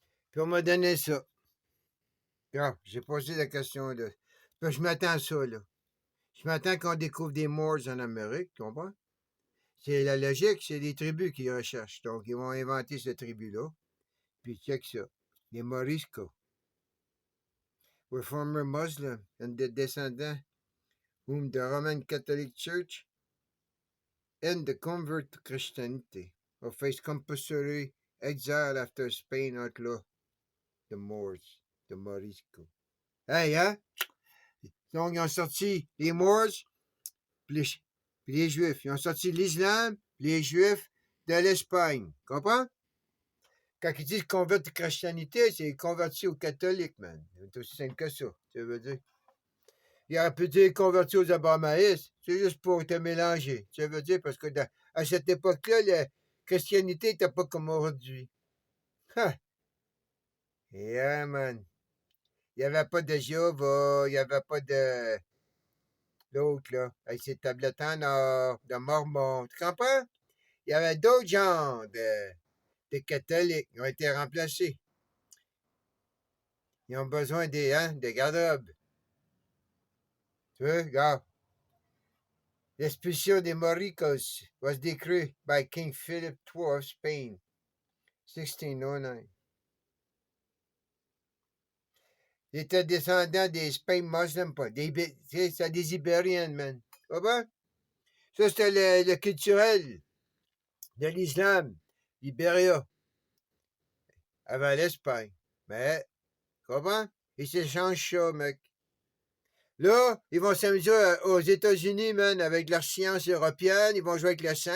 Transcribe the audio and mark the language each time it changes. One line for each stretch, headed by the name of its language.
French: Puis on m'a donné ça. Ah, j'ai posé la question là. Puis je m'attends à ça, là. Je m'attends qu'on découvre des Moors en Amérique, tu comprends? C'est la logique, c'est des tribus qui recherchent. Donc, ils vont inventer cette tribu-là. Puis check ça.
English: Les Moriscos were former Muslim and the descendants whom the Roman Catholic Church and the convert to Christianity will face compulsory exile after Spain outlawed the Moors, the Moriscos.
French: Hey, hein? Donc, ils ont sorti les Moors puis les Juifs. Ils ont sorti l'Islam les Juifs de l'Espagne. Comprends? Quand ils disent convertir à la christianité, c'est converti aux catholiques, man. C'est aussi simple que ça, ça veut dire. Il aurait pu dire converti aux abrahamaïstes. C'est juste pour te mélanger. Ça veut dire parce que à cette époque-là, la christianité n'était pas comme aujourd'hui. Ha!
English: Yeah, man.
French: Il n'y avait pas de Jéhovah, il n'y avait pas de l'autre, là, avec ses tablettes en or, de Mormons. Tu comprends? Il y avait d'autres genres de catholiques. Ils ont été remplacés. Ils ont besoin des garde-robes. Tu vois, regarde. L'expulsion des Moricos
English: was decreed by King Philip II of Spain, 1609.
French: Ils étaient descendants des
English: Spain Muslims,
French: pas. C'est des Ibériens, man. Tu comprends? Ça, c'était le culturel de l'islam, l'Ibéria, avant l'Espagne. Mais, tu comprends? Ils s'échangent ça, mec. Là, ils vont s'amuser aux États-Unis, man, avec leur science européenne. Ils vont jouer avec le sang.